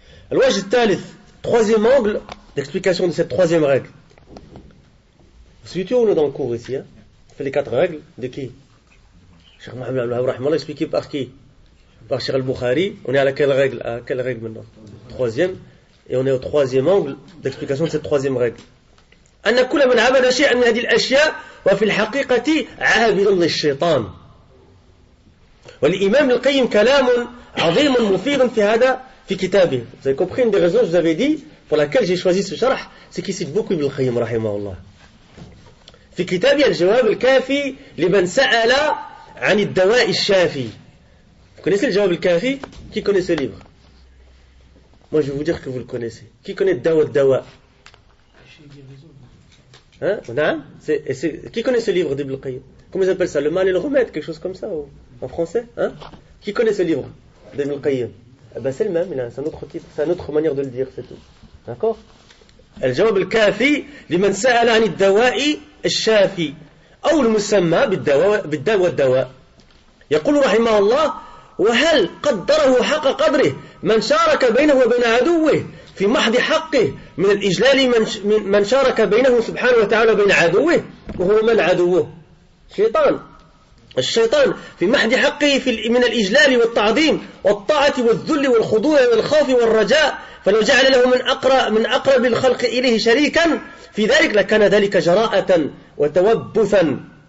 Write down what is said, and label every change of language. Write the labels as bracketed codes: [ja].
[ar] Al-wajh al-thalith, [fr] troisième angle d'explication de cette troisième règle. Suis-tu ou on est dans le cours ici, hein? On fait les 4 règles de qui? Cheikh Mohamed Al-Wahab, expliqué par qui? Par Cheikh Al-Bukhari. On est à quelle règle maintenant? Troisième. Et on est au troisième angle d'explication de cette troisième règle. [ar] أن كل من عبد شيئا من هذه الأشياء وفي الحقيقة عابد للشيطان. والإمام القيم كلام عظيم مفيد في هذا في كتابه. [fr] Vous avez compris une des raisons que je vous avais dit pour laquelle j'ai choisi ce sharh, c'est qu'il cite beaucoup Ibn al-Qayyim رحمه الله. [ar] في كتابه الجواب الكافي لمن سأل عن الدواء الشافي. [fr] Vous connaissez le Jawab al-Kafi? Qui connaît ce livre? Moi je vais vous dire que vous le connaissez. Qui connaît Dawa Dawa? Hein? Qui connaît ce livre d'Ibn al-Qayyim? Comment ils appellent ça? Le mal et le remède, quelque chose comme ça en français, hein? Qui connaît ce livre d'Ibn al-Qayyim? C'est le même, c'est un autre titre, c'est une autre manière de le dire, c'est tout. D'accord? [ar] الجواب الكافي لمن سأل عن الدواء الشافي أو المسمى بالداء والدواء. يقول رحمه الله وهل قدره حق قدره من شارك بينه وبين عدوه في محض حقه من الإجلال من شارك بينه سبحانه وتعالى وبين عدوه وهو من عدوه؟ الشيطان في محض حقه من الإجلال والتعظيم والطاعة والذل والخضوع والخوف والرجاء، فلو جعل له من أقرب الخلق إليه شريكا في ذلك لكان ذلك جراءة وتوثبا